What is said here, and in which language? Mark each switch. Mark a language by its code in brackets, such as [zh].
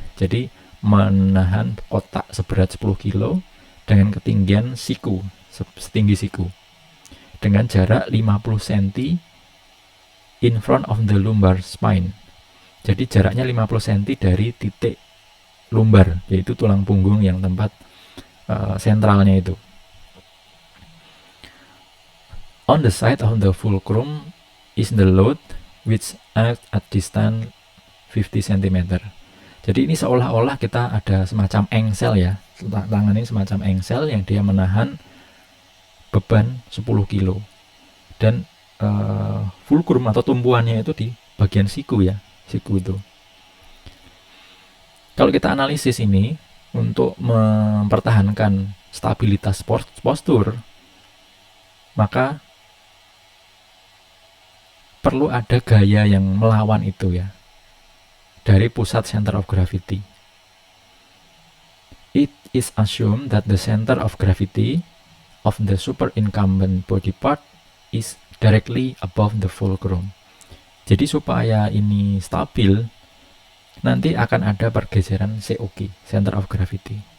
[id] Jadi menahan kotak seberat 10 kilo dengan ketinggian siku, setinggi siku, dengan jarak 50 cm [en] in front of the lumbar spine. [id] Jadi jaraknya 50 cm dari titik lumbar, yaitu tulang punggung yang tempat sentralnya itu. [en] On the side of the fulcrum is the load which act at distance 50 cm. [id] Jadi ini seolah-olah kita ada semacam engsel ya. Tangan ini semacam engsel yang dia menahan beban 10 kilo. Dan fulcrum atau tumpuannya itu di bagian siku ya. Siku itu. Kalau kita analisis ini untuk mempertahankan stabilitas postur, maka perlu ada gaya yang melawan itu ya, dari pusat center of gravity. [en] It is assumed that the center of gravity of the superincumbent body part is directly above the fulcrum. [id] Jadi supaya ini stabil, nanti akan ada pergeseran COG, center of gravity.